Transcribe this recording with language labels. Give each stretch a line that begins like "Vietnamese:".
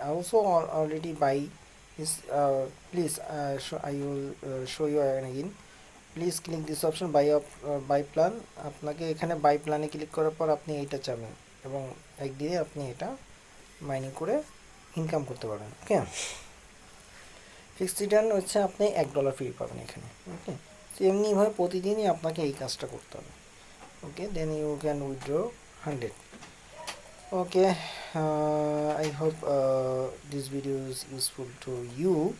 English: Also already buy is please I will show you again. Please click this option buy plan.
Bangla: আপনাকে এখানে by প্ল্যানে click করার পর আপনি এইটা চাবেন এবং একদিনে আপনি এটা মাইনিং করে ইনকাম করতে পারবেন। ওকে, ফিক্সড রিটার্ন হচ্ছে আপনি $1 ফ্রি পাবেন এখানে। ওকে, তো এমনিভাবে প্রতিদিনই আপনাকে এই কাজটা করতে হবে।
English: Okay, then you can withdraw 100. Okay, I hope this video is useful to you.